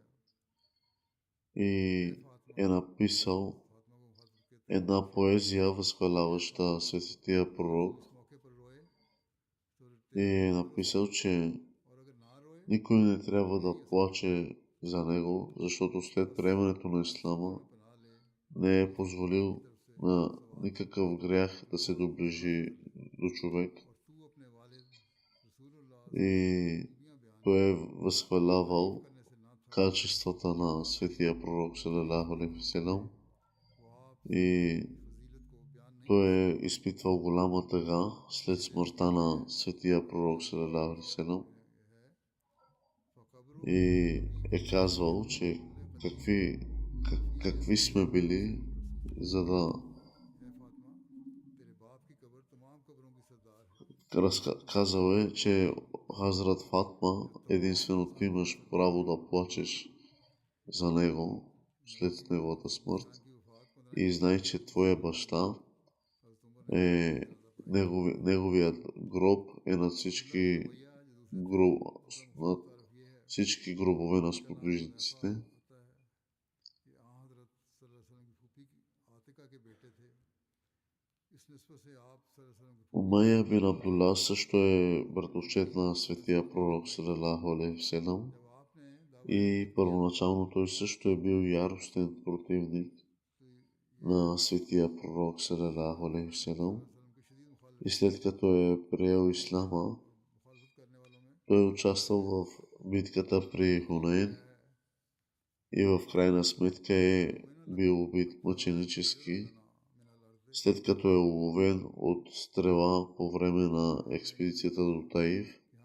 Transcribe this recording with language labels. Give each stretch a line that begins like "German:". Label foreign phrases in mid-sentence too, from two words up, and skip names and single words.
Bulgarian: и е написал една поезия, възхваляваща светия пророк, и е написал, че никой не трябва да плаче за него, защото след приемането на ислама не е позволил на никакъв грях да се доближи до човек. И той е възхвалявал качествата на светия пророк
Arabic: صلى الله عليه وسلم
Bulgarian: и той е изпитвал голяма тъга след смъртта на светия пророк
Arabic: صلى الله عليه وسلم
Bulgarian: и е казвал, че какви сме били, за да казал е, че Хазрат Фатма единствено ти имаш право да плачеш за него след неговата смърт и знай, че твоя баща е неговият гроб е над всички гробове на сподвижниците. Умайя бин Абдулла също е братовчет на светия пророк
Arabic: صلى الله عليه وسلم
Bulgarian: и първоначално той също е бил яростен противник на светия пророк
Arabic: صلى الله عليه وسلم
Bulgarian: и след като е приел ислама, той е участвал в битката при Хунейн и в крайна сметка е бил убит мъченически, след като е уловен от стрела по време на експедицията до Таиф.